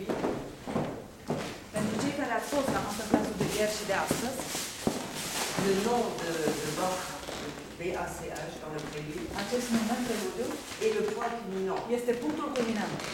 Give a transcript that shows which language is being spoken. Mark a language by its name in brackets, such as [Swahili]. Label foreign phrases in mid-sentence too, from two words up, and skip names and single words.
[Romanian] Pentru cei care ați fost la masterclass-ul de ieri și de astăzi, [French] le nom de Bach, BACH dans le prélude, [Romanian] acest nume preludiu [French] est le point culminant. [Romanian] este punctul culminant.